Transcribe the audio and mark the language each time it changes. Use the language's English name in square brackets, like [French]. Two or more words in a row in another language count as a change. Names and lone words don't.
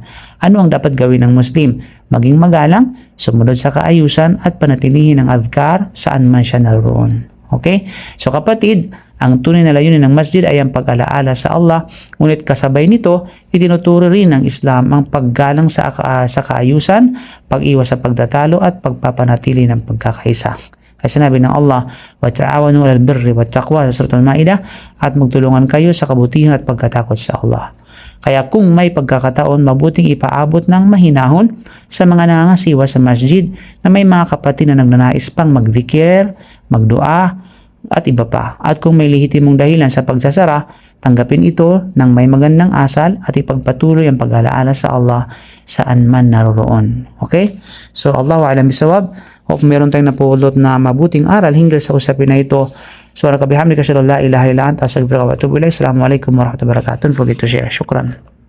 [Filipino] Ano ang dapat gawin ng Muslim? Maging magalang, sumunod sa kaayusan at panatilihin ang adhkar saan man siya naroon. Okay? So kapatid, ang tunay na layunin ng masjid ay ang pag-alaala sa Allah, ngunit kasabay nito, itinuturo rin ng Islam ang paggalang sa kaayusan, pag-iwas sa pagtatalo at pagpapanatili ng pagkakaisa. Kasi sinabi ng Allah, [Arabic] وَتَعَوَنُوا عَلَى الْبِرِّ وَالتَّقْوَى [Filipino] sa Suratul Ma'idah, at magtulungan kayo sa kabutihan at pagkatakot sa Allah. Kaya kung may pagkakataon, mabuting ipaabot ng mahinahon sa mga nangangasiwa sa masjid na may mga kapatid na nagnanais pang magdikir, magdua, at iba pa. At kung may lehitimong dahilan sa pagsasara, tanggapin ito ng may magandang asal at ipagpatuloy ang pag-alaala sa Allah saan man naroroon. Okay? So, [Arabic] الله أعلم بالصواب. [Filipino] Hope meron tayong napulot na mabuting aral hinggil sa usapin na ito. [Arabic] So, وبحمدك أشهد ألا إله إلا أنت أستغفرك وأتوب إليك. السلام عليكم ورحمة الله وبركاته. [English] Don't forget to share. Shukran.